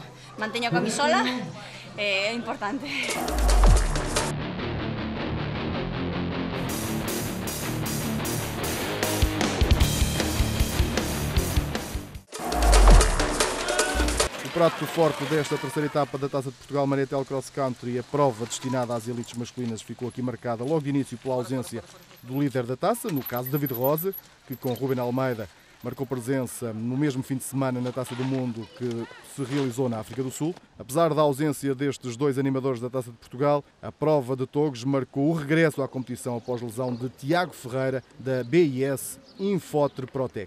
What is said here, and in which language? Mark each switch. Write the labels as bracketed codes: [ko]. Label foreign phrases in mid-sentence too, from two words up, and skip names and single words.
[gl] Manteño a camisola, é importante. [pt] O prato forte desta terceira etapa da Taça de Portugal Mariatel Cross Country, a prova destinada às elites masculinas, ficou aqui marcada logo de início pela ausência do líder da taça, no caso David Rosa, que com Ruben Almeida marcou presença no mesmo fim de semana na Taça do Mundo que se realizou na África do Sul. Apesar da ausência destes dois animadores da Taça de Portugal, a prova de Togs marcou o regresso à competição após lesão de Tiago Ferreira, da BIS Infotre Protec.